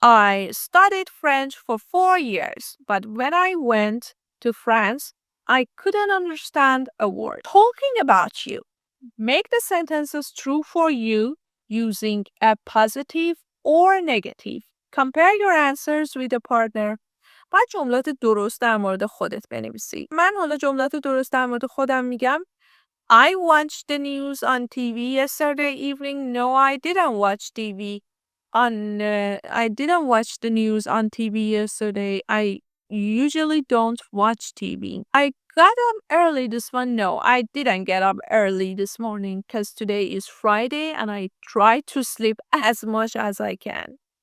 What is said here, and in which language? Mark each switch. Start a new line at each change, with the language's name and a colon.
English: I studied French for 4 years, but when I went to France, I couldn't understand a word. Talking about you. Make the sentences true for you using a positive or negative. Compare your answers with a partner.
Persian: باید جملات درست در مورد خودت بنویسی. من حالا جملات درست در مورد خودم میگم.
English: I watched the news on TV yesterday evening. No, I didn't watch TV. I didn't watch the news on TV yesterday. I usually don't watch TV. I got up early this morning. No, I didn't get up early this morning because today is Friday and I try to sleep as much as I can.